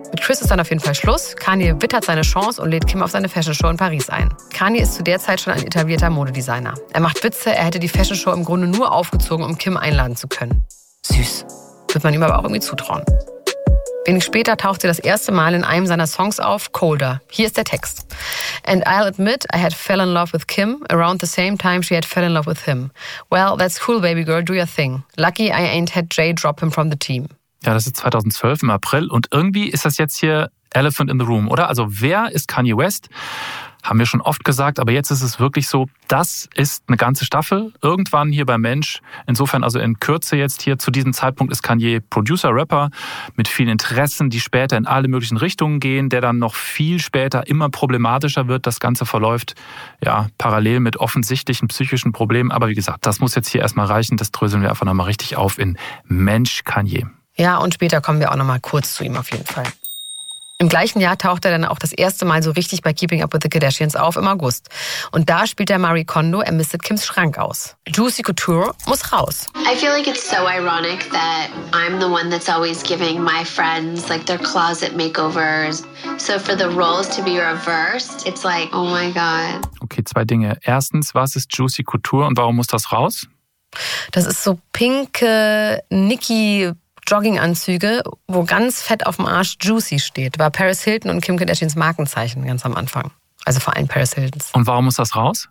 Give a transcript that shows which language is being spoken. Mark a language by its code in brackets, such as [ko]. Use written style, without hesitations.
[de] Mit Chris ist dann auf jeden Fall Schluss. Kanye wittert seine Chance und lädt Kim auf seine Fashion-Show in Paris ein. Kanye ist zu der Zeit schon ein etablierter Modedesigner. Er macht Witze, er hätte die Fashion-Show im Grunde nur aufgezogen, um Kim einladen zu können. Süß. Wird man ihm aber auch irgendwie zutrauen. Wenig später taucht sie das erste Mal in einem seiner Songs auf, Colder. Hier ist der Text. [en] And I'll admit, I had fell in love with Kim around the same time she had fell in love with him. Well, that's cool, baby girl, do your thing. Lucky I ain't had Jay drop him from the team. [de] Ja, das ist 2012 im April und irgendwie ist das jetzt hier [en] Elephant in the Room, [de] oder? Also wer ist Kanye West? Haben wir schon oft gesagt, aber jetzt ist es wirklich so, das ist eine ganze Staffel. Irgendwann hier bei Mensch, insofern also in Kürze jetzt hier, zu diesem Zeitpunkt ist Kanye Producer, Rapper mit vielen Interessen, die später in alle möglichen Richtungen gehen, der dann noch viel später immer problematischer wird. Das Ganze verläuft ja parallel mit offensichtlichen psychischen Problemen. Aber wie gesagt, das muss jetzt hier erstmal reichen. Das dröseln wir einfach nochmal richtig auf in Mensch Kanye. Ja, und später kommen wir auch nochmal kurz zu ihm auf jeden Fall. Im gleichen Jahr taucht er dann auch das erste Mal so richtig bei Keeping Up with the Kardashians auf, im August. Und da spielt er Marie Kondo, er mistet Kims Schrank aus. Juicy Couture muss raus. [en] I feel like it's so ironic that I'm the one that's always giving my friends like their closet makeovers. So for the roles to be reversed, it's like, oh my god. [de] Okay, zwei Dinge. Erstens, was ist Juicy Couture und warum muss das raus? Das ist so pinke Nicki Jogginganzüge, wo ganz fett auf dem Arsch Juicy steht, war Paris Hilton und Kim Kardashians Markenzeichen ganz am Anfang. Also vor allem Paris Hiltons. Und warum muss das raus?